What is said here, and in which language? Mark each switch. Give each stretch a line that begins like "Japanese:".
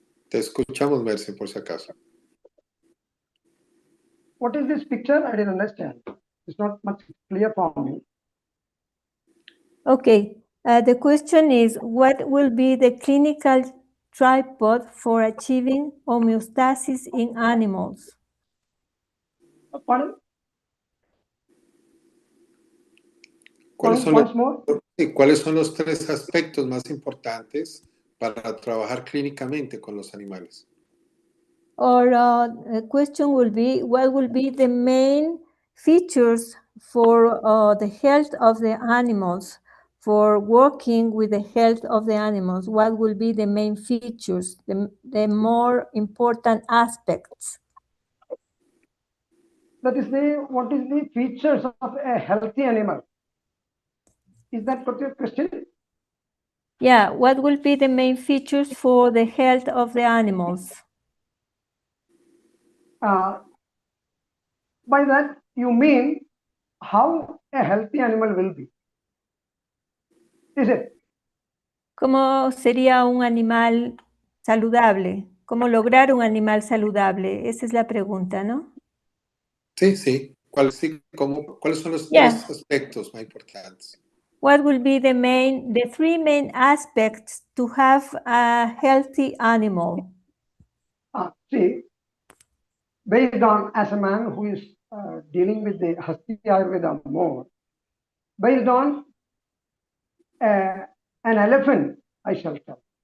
Spanish: Te escuchamos, Merce, por si acaso.
English: What is this picture? I didn't understand. It's not much clear for me. Okay, the question is, what will be the clinical tripod for achieving homeostasis in animals? Pardon?
Spanish: ¿Cuáles
English: Once more?
Spanish: ¿Cuáles son los tres aspectos más importantes para trabajar clínicamente con los animales?
English: Or the question will be, what will be the main features for the health of the animals, for working with the health of the animals? What will be the main features, the more important aspects? That is what is the features of a healthy animal? Is that what your question? Yeah, what will be the main features for the health of the animals? By that, you mean how a healthy animal will be. Is it?
Spanish: ¿Cómo sería un animal saludable? ¿Cómo lograr un animal saludable? Esa es la pregunta, ¿no? Sí, sí. ¿Cuáles son los
English: Yeah.
Spanish: tres aspectos más importantes?
English: What will be the three main aspects to have a healthy animal? See, based on, as a man who is dealing with the Este Día Mundial more, based on an elephant, I shall tell.